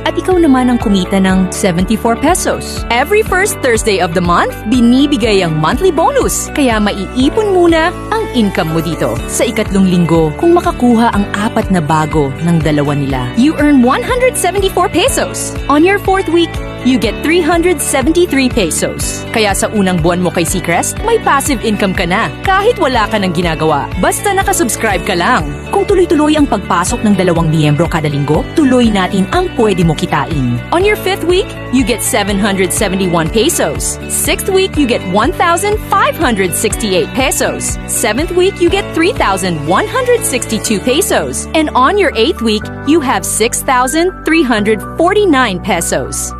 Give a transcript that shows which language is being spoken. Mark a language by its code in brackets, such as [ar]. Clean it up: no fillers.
[tl] At ikaw naman ang kumita ng 74 pesos. [en] Every first Thursday of the month, [tl] binibigay ang monthly bonus. Kaya maiipon muna ang income mo dito. Sa ikatlong linggo, kung makakuha ang 4 na bago ng dalawa nila, [en] you earn 174 pesos. On your 4th week, you get 373 pesos. [tl] Kaya sa unang buwan mo kay Seacrest, may passive income ka na kahit wala ka ng ginagawa. Basta nakasubscribe ka lang. Kung tuloy-tuloy ang pagpasok ng 2 miyembro kada linggo, tuloy natin ang pwede mo kitain. [en] On your 5th week, you get 771 pesos. 6th week, you get 1,568 pesos. 7th week, you get 3,162 pesos. And on your 8th week, you have 6,349 pesos.